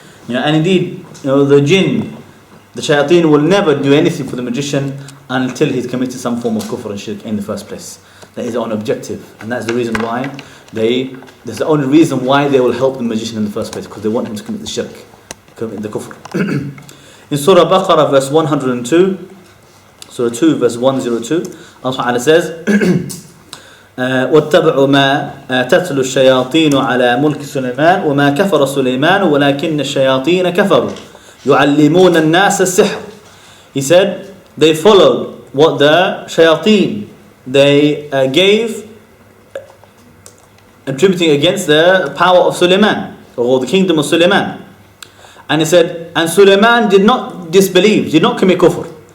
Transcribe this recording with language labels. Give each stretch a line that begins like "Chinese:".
English: And indeed, the jinn, the shayateen will never do anything for the magician until he's committed some form of kufr and shirk in the first place. That is on objective, and that's the reason why that's the only reason why they will help the magician in the first place, because they want him to commit the shirk, commit the kufr. In Surah Baqarah verse 102, Surah 2 verse 102, Allah Ta'ala says,
Arabic: وَاتَّبَعُوا مَا تَتْلُو الشَّيَاطِينُ عَلَى مُلْكِ سُلَيْمَانَ وَمَا كَفَرَ سُلَيْمَانُ وَلَكِنَّ الشَّيَاطِينَ كَفَرُوا يُعَلِّمُونَ النَّاسَ السِّحْرَ.
English: He said, they followed what the shayateen they gave, attributing against the power of Sulaiman, or the kingdom of Sulaiman. And he said, and Sulaiman did not disbelieve, did not commit kufr.